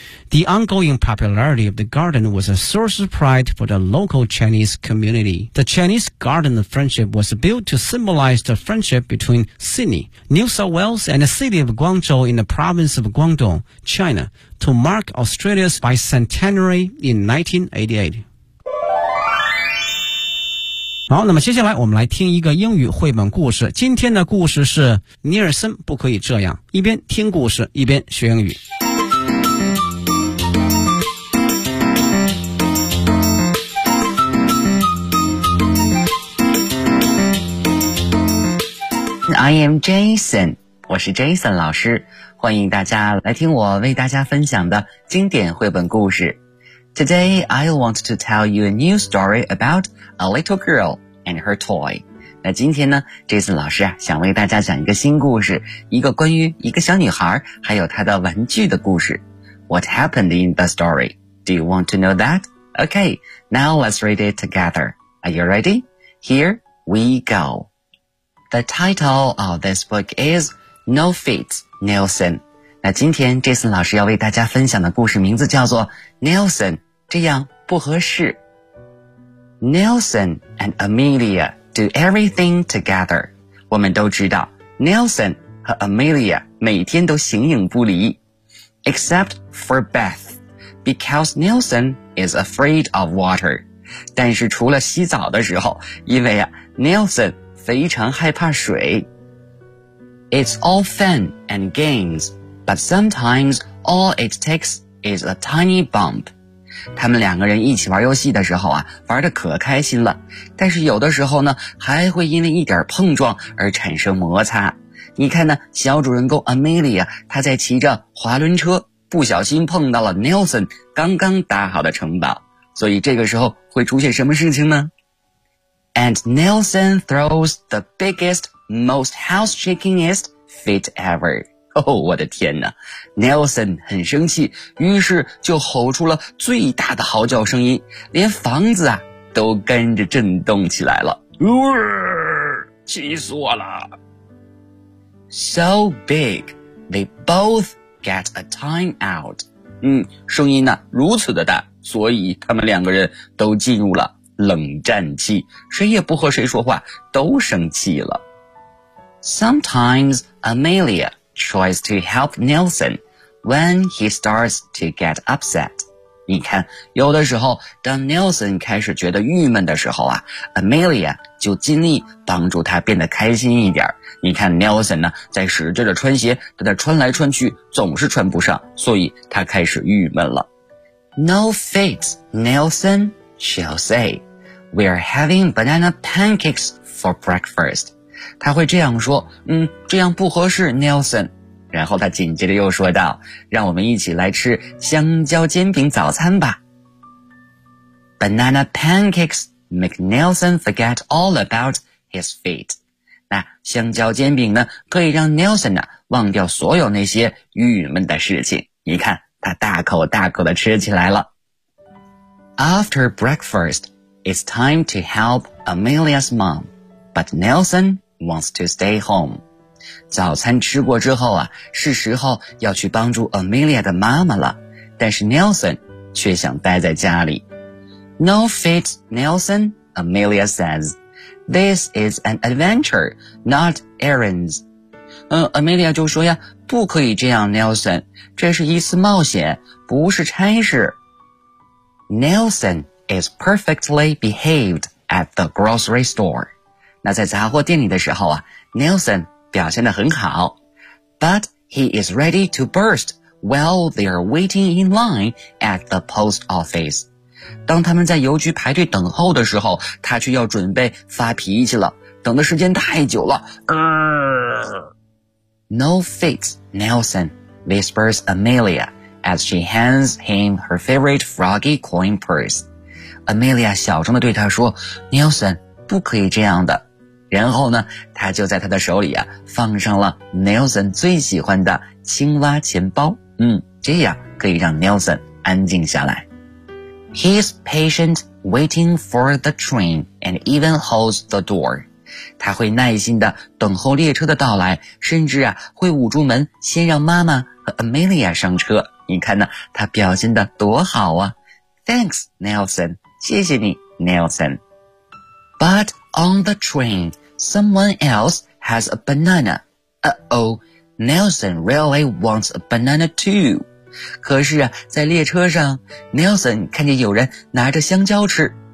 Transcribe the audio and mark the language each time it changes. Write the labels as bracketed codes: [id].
[en] The ongoing popularity of the garden was a source of pride for the local Chinese community. The Chinese Garden of Friendship was built to symbolize the friendship between Sydney, New South Wales, and the city of Guangzhou in the province of Guangdong, China, to mark Australia's bicentenary in 1988. [zh] 好，那么接下来我们来听一个英语绘本故事。今天的故事是尼尔森不可以这样，一边听故事一边学英语。 [en] I am Jason， [zh] 我是 Jason 老师，欢迎大家来听我为大家分享的经典绘本故事。 [en] Today I want to tell you a new story about a little girl. And her toy. [zh] 那今天呢 ,Jason 老师啊想为大家讲一个新故事，一个关于一个小女孩还有她的玩具的故事。 [en] What happened in the story? Do you want to know that? Okay, now let's read it together. Are you ready? Here we go. The title of this book is No Feet, Nelson. [zh] 那今天 Jason 老师要为大家分享的故事名字叫做 Nelson, 这样不合适。 [en] Nelson and Amelia do everything together. [zh] 我们都知道 Nelson 和 Amelia 每天都形影不离。 [en] Except for Beth, because Nelson is afraid of water. [zh] 但是除了洗澡的时候，因为啊 Nelson 非常害怕水。 [en] It's all fun and games, but sometimes all it takes is a tiny bump. [zh] 他们两个人一起玩游戏的时候啊，玩得可开心了，但是有的时候呢，还会因为一点碰撞而产生摩擦。你看呢，小主人公 Amelia 她在骑着滑轮车，不小心碰到了 Nelson 刚刚搭好的城堡，所以这个时候会出现什么事情呢？ [en] And Nelson throws the biggest, most house-shakingest fit ever. [zh] 哦，我的天哪 ,Nelson 很生气，于是就吼出了最大的嚎叫声音，连房子啊都跟着震动起来了。气死我了。 [en] So big, they both get a time out. [zh] 声音呢如此的大，所以他们两个人都进入了冷战期，谁也不和谁说话，都生气了。 [en] Sometimes, Amelia,tries to help Nelson when he starts to get upset. [zh] 你看，有的时候，当 Nelson 开始觉得郁闷的时候啊， Amelia 就尽力帮助他变得开心一点。你看 Nelson 呢，在使劲的穿鞋，他在穿来穿去，总是穿不上，所以他开始郁闷了。 [en] No fit, Nelson, she'll say. We're having banana pancakes for breakfast. [zh] 他会这样说，这样不合适 ,Nelson。然后他紧接着又说道，让我们一起来吃香蕉煎饼早餐吧。 [en] Banana pancakes make Nelson forget all about his feet. [zh] 那香蕉煎饼呢可以让 Nelson 呢忘掉所有那些郁闷的事情。你看他大口大口地吃起来了。 [en] After breakfast, it's time to help Amelia's mom, but Nelson,wants to stay home. [zh] 早餐吃过之后啊，是时候要去帮助 Amelia 的妈妈了，但是 Nelson 却想待在家里。 [en] No fit, Nelson, Amelia says. This is an adventure, not errands. [zh] Amelia 就说呀，不可以这样 Nelson, 这是一次冒险，不是差事。 [en] Nelson is perfectly behaved at the grocery store. [zh] 那在杂货店里的时候啊 ,Nelson 表现得很好。 [en] But he is ready to burst while they are waiting in line at the post office. [zh] 当他们在邮局排队等候的时候，他却要准备发脾气了，等的时间太久了。 [en] No fit, Nelson, whispers Amelia as she hands him her favorite froggy coin purse. [zh] Amelia 小声地对他说 ,Nelson, 不可以这样的。然后呢他就在他的手里啊放上了 Nelson 最喜欢的青蛙钱包。这样可以让 Nelson 安静下来。 [en] He's patient waiting for the train and even holds the door. [zh] 他会耐心地等候列车的到来，甚至啊会捂住门先让妈妈和 Amelia 上车。你看呢，他表现得多好啊。 [en] Thanks, Nelson. [zh] 谢谢你 [en] ,Nelson. But on the train, someone else has a banana. Uh-oh, Nelson really wants a banana too. [zh] 可是啊，在列车上 ,Nelson 看见有人拿着香蕉吃。